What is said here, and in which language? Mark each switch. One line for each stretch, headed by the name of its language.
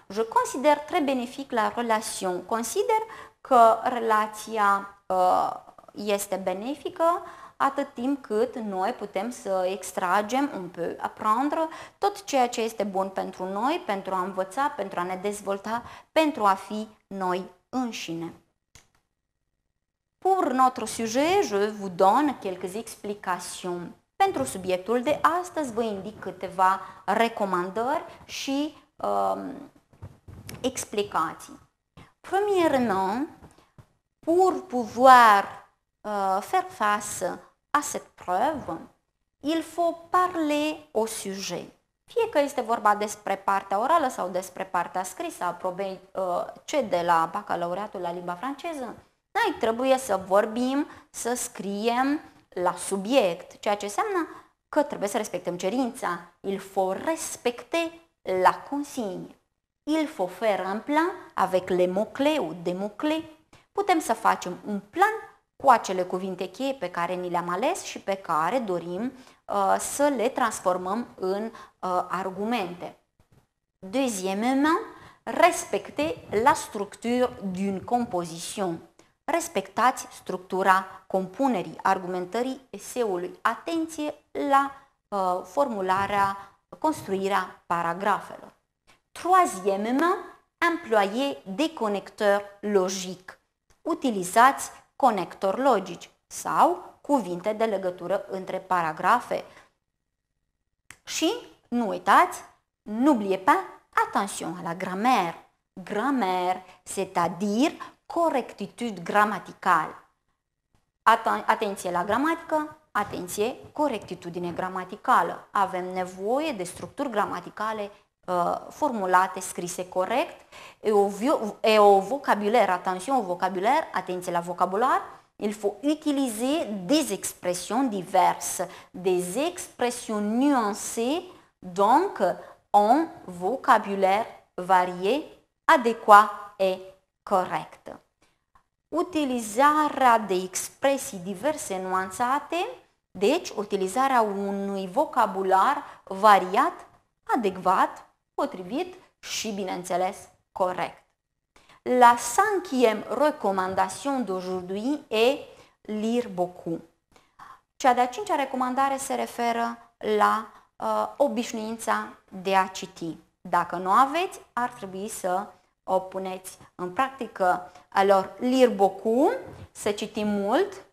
French: Je considère très bénéfique la relation.
Romanian: Consider că relația este benefică atât timp cât noi putem să extragem,
French: on peut apprendre
Romanian: tot ceea ce este bun pentru noi, pentru a învăța, pentru a ne dezvolta, pentru a fi noi înșine.
French: Pour notre sujet, je vous donne quelques explications.
Romanian: Pentru subiectul de astăzi vă indic câteva recomandări și explicații.
French: Premièrement, pour pouvoir faire face à cette preuve, il faut parler au sujet.
Romanian: Fie că este vorba despre partea orală sau despre partea scrisă a probei C de la bacalaureatul la limba franceză, noi trebuie să vorbim, să scriem la subiect, ceea ce înseamnă că trebuie să respectăm cerința.
French: Il faut respecter la consigne. Il faut faire un plan avec les mots-clés ou des mots-clés.
Romanian: Putem să facem un plan cu acele cuvinte cheie pe care ni le-am ales și pe care dorim să le transformăm în argumente.
French: Deuxièmement, respecter la structure d'une composition.
Romanian: Respectați structura compunerii, argumentării eseului. Atenție la formularea, construirea paragrafelor.
French: Troisièmement, employer des connecteurs logiques.
Romanian: Utilizați conectori logici sau cuvinte de legătură între paragrafe. Și nu uitați,
French: n'oubliez pas, attention à la grammaire. Grammaire, c'est-à-dire
Romanian: corectitude gramaticală. Atenție la gramatică, atenție, corectitudine gramaticală. Avem nevoie de structuri gramaticale formulate, scrise corect,
French: et au vocabulaire, attention au vocabulaire,
Romanian: atenție la vocabular,
French: il faut utiliser des expressions diverses, des expressions nuancées, donc un vocabulaire varié, adéquat et corect.
Romanian: Utilizarea de expresii diverse nuanțate, deci utilizarea unui vocabular variat, adecvat, potrivit și, bineînțeles, corect.
French: La cinquième recommandation d'aujourd'hui est lire beaucoup.
Romanian: Cea de-a cincea recomandare se referă la obișnuința de a citi. Dacă nu aveți, ar trebui să o puneți în practică.
French: Alors, lire beaucoup,
Romanian: să citim mult.